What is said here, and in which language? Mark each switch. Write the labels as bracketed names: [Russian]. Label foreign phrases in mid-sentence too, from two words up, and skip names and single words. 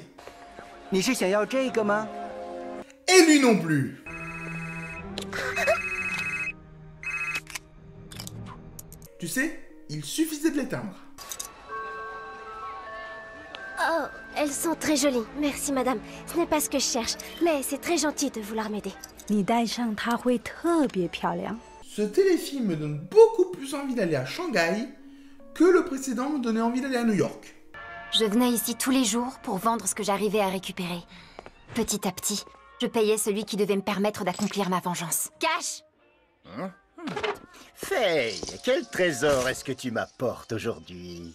[French] Et lui non plus. Tu sais, il suffisait de l'éteindre. Oh, elles sont très jolies. Merci, madame. Ce n'est pas ce que je cherche, mais c'est très gentil de vouloir m'aider. [Chinese] 你戴上它会特别漂亮。 [French] Ce téléfilm me donne beaucoup plus envie d'aller à Shanghai que le précédent me donnait envie d'aller à New York. Je venais ici tous les jours pour vendre ce que j'arrivais à récupérer. Petit à petit, je payais celui qui devait me permettre d'accomplir ma vengeance. Cash! Faye, quel trésor est-ce que tu m'apportes aujourd'hui?